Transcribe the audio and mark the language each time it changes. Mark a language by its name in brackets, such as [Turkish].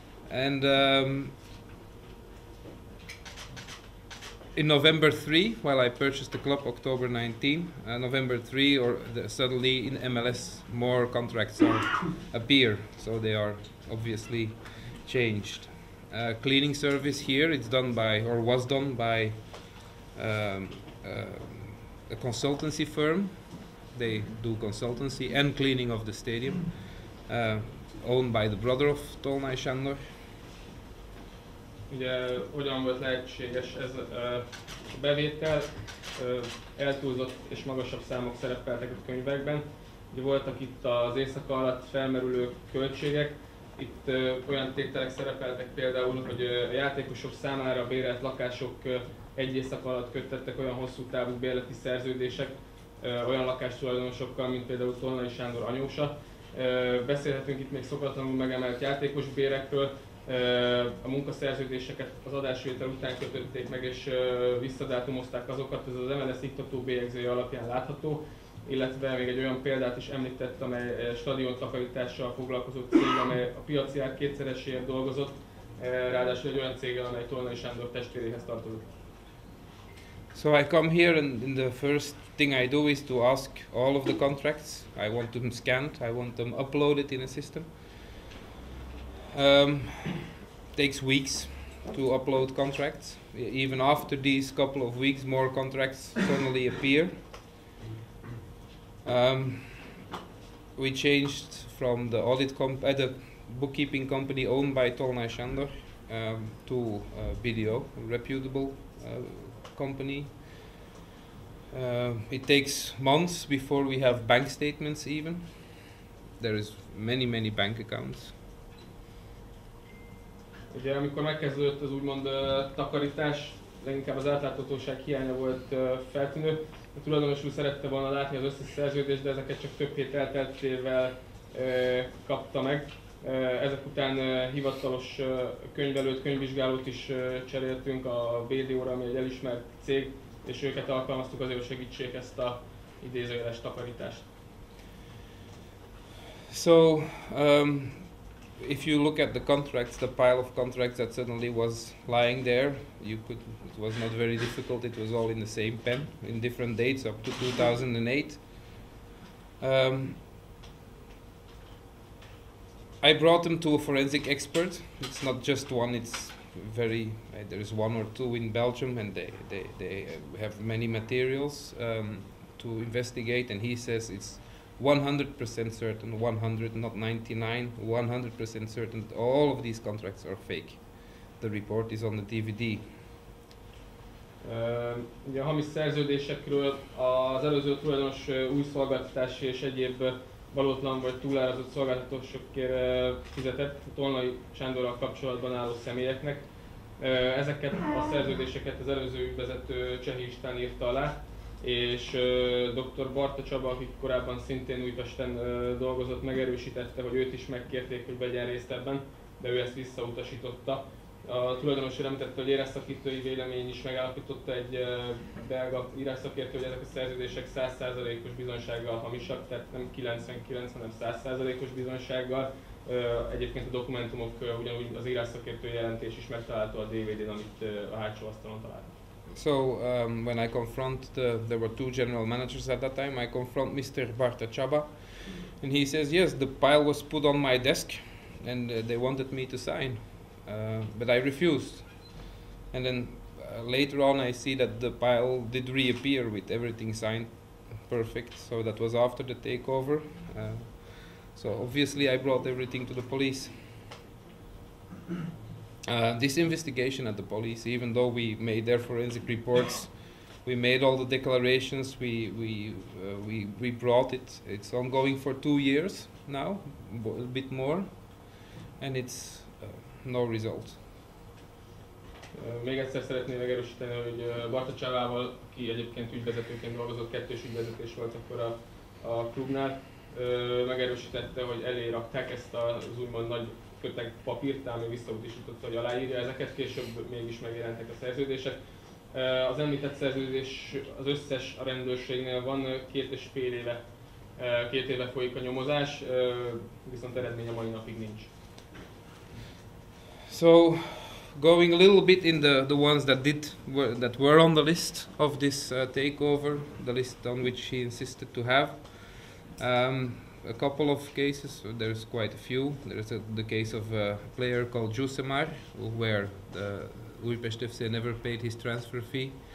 [English] And in November 3, while I purchased the club October 19, November 3, suddenly in MLS more contracts appear, so they are obviously changed. Cleaning service here, it's done by, or was done by, a consultancy firm. They do consultancy and cleaning of the stadium, owned by the brother of Tolnai Sándor. [Hungarian] Ugye hogyan volt lehetséges ez a bevétel, eltúlzott és magasabb számok szerepeltek a könyvekben. Ugye voltak itt az éjszaka alatt felmerülő költségek, itt olyan tételek szerepeltek például, hogy a játékosok számára bérelt lakások egy éjszaka alatt köttettek olyan hosszú távú bérleti szerződések olyan lakástulajdonosokkal, mint például Tolnai Sándor anyósa. Beszélhetünk itt még szokatlanul megemelt játékos bérekről, a munkaszerződéseket az adásvétel után kötötték meg és visszadátumozták azokat, ez az MLS iktató bélyegzője alapján látható, illetve még egy olyan példát is említett, amely stadiontakarítással foglalkozó cég, amely a piaci ár kétszereséért dolgozott, ráadásul egy olyan céggel, amely Tolnai Sándor testvéréhez tartozik. [English] So I come here and the first thing I do is to ask all of the contracts. I want them scanned, I want them uploaded in a system. Takes weeks to upload contracts. Even after these couple of weeks, more contracts suddenly appear. We changed from the the bookkeeping company owned by Tolnai Sándor to BDO, a reputable company. It takes months before we have bank statements even. There is many bank accounts. [Hungarian] Ugye amikor megkezdődött az úgymond takarítás, leginkább az átláthatóság hiánya volt feltűnő. A tulajdonos úr szerette volna látni az összes szerződést, de ezeket csak több hét elteltével kapta meg. Ezek után hivatalos könyvelőt, könyvvizsgálót is cseréltünk a BDO-ra, ami egy elismert cég, és őket alkalmaztuk azért, hogy segítsék ezt a idézőjeles takarítást. [English] So, if you look at the contracts, the pile of contracts that suddenly was lying there, it was not very difficult, it was all in the same pen, in different dates up to 2008. I brought them to a forensic expert. It's not just one, it's there is one or two in Belgium, and they have many materials to investigate, and he says it's 100% certain, 100, not 99, 100% certain that all of these contracts are fake. The report is on the DVD. [Hungarian] Ugye a hamis szerződésekről az előző tulajdonos új szolgáltatási és egyéb valótlan vagy túlárazott szolgáltatásokért fizetett Tolnai Sándorral kapcsolatban álló személyeknek. Ezeket a szerződéseket az előző ügyvezető Csehi István írta alá, és dr. Barta Csaba, aki korábban szintén Újpesten dolgozott, megerősítette, hogy őt is megkérték, hogy vegyen részt ebben, de ő ezt visszautasította. A tulajdonos említette, hogy éresszakítói vélemény is megállapította egy belga írásszakértő, hogy ezek a szerződések 100%-os bizonysággal hamisak, tehát nem 99, hanem 100%-os bizonysággal. Egyébként a dokumentumok, ugyanúgy az írásszakértő jelentés is megtalálható a DVD-n, amit a hátsó asztalon találtak. [English] So when I confront there were two general managers at that time, I confront Mr. Barta Csaba, and he says, yes, the pile was put on my desk, and they wanted me to sign, but I refused. And then later on I see that the pile did reappear with everything signed perfect, so that was after the takeover. So obviously I brought everything to the police. This investigation at the police, even though we made their forensic reports, we made all the declarations, we brought it. It's ongoing for 2 years now, a bit more, and it's no result. [Hungarian] Még egyszer szeretném megerősíteni, hogy Barta Csávával, aki egyébként ügyvezetőként dolgozott, kettős ügyvezetés volt akkor a klubnál, megerősítette, hogy elé rakták ezt az úgymond nagy köteg papírt, ám visszautasította, hogy aláírja ezeket, később mégis megjelentek a szerződések. Az említett szerződés az összes a rendőrségnél van, 2,5 éve folyik a nyomozás, viszont eredmény a mai napig nincs. [English] So, going a little bit in the ones that were on the list of this takeover, the list on which he insisted to have. A couple of cases, there's quite a few. There's the case of a player called Jusemar, where the Újpest FC never paid his transfer fee.